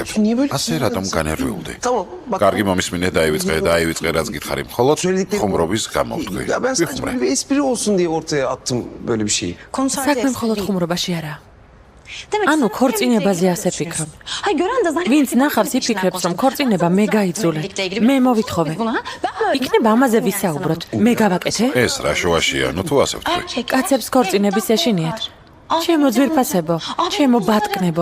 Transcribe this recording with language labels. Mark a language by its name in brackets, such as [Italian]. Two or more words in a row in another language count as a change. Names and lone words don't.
[Georgian] ასე რატომ განერვიულდი? კარგი მომისმინე დაივიწყე რაც გითხარი მხოლოდ ხუმრობის გამოვთქვი. [Turkish] Ya ben sadece [Georgian] ვიხუმრე. [Turkish] bir espri olsun diye ortaya attım böyle bir şeyi. [Georgian] საქმე მხოლოდ ხუმრობაში არა. ანუ ქორწინებაზე ასე ფიქრობ. ვინც ნახავს იფიქრებს რომ ქორწინება მე გაიძულე. მე მოვითხოვე. იქნება ამაზე ვისაუბროთ. მე გავაკეთე? ეს რა შუაშია, ნუ თუ ასე ვთქვი. კაცებს ქორწინების ეშინიათ. ჩემო ძვირფასებო, ჩემო ბატკნებო.